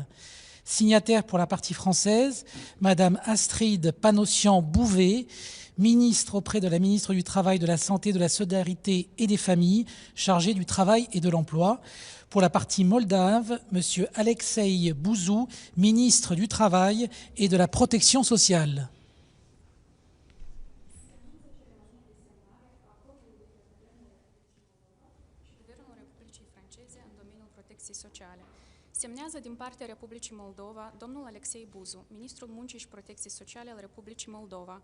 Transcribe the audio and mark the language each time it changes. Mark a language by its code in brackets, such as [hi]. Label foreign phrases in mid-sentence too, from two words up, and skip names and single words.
[fr] Signataire pour la partie française, Madame Astrid Panossian-Bouvet, ministre auprès de la ministre du Travail, de la Santé, de la Solidarité et des Familles, chargée du Travail et de l'Emploi. Pour la partie moldave, Monsieur Alexei Bouzou, ministre du Travail et de la Protection sociale. [ro] Semnează din partea Republicii Moldova domnul Alexei Buzu, ministrul Muncii și Protecției Sociale al Republicii Moldova.